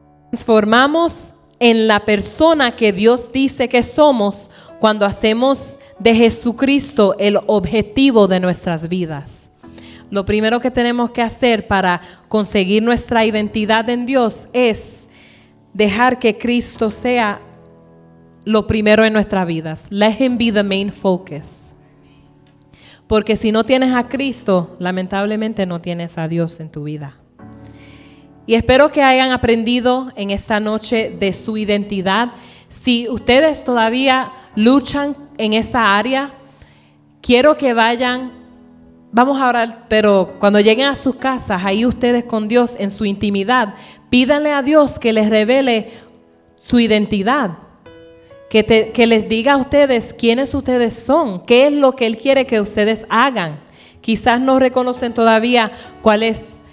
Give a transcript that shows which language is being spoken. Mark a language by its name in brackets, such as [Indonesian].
[Spanish] Transformamos en la persona que Dios dice que somos cuando hacemos de Jesucristo el objetivo de nuestras vidas. Lo primero que tenemos que hacer para conseguir nuestra identidad en Dios es dejar que Cristo sea lo primero en nuestras vidas. [English] Let Him be the main focus. [Spanish] Porque si no tienes a Cristo, lamentablemente no tienes a Dios en tu vida. Y espero que hayan aprendido en esta noche de su identidad. Si ustedes todavía luchan en esa área, quiero que vayan, vamos a orar, pero cuando lleguen a sus casas, ahí ustedes con Dios en su intimidad, pídanle a Dios que les revele su identidad, que les diga a ustedes quiénes ustedes son, qué es lo que Él quiere que ustedes hagan. Quizás no reconocen todavía cuál es